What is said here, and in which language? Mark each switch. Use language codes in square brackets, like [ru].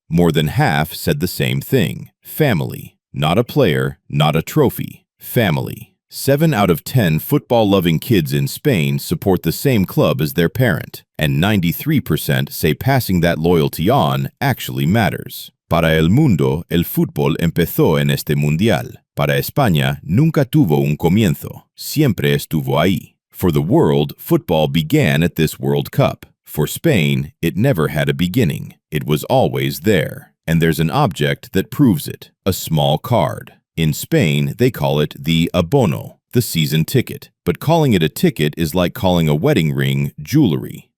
[en] More than half said the same thing. Family. Not a player, not a trophy. Family. 7 out of 10 football-loving kids in Spain support the same club as their parent, and 93% say passing that loyalty on actually matters. [es] Para el mundo, el fútbol empezó en este mundial. Para España, nunca tuvo un comienzo. Siempre estuvo ahí. [en] For the world, football began at this World Cup. For Spain, it never had a beginning. It was always there. And there's an object that proves it, a small card. In Spain, they call it the abono, the season ticket. But calling it a ticket is like calling a wedding ring jewelry.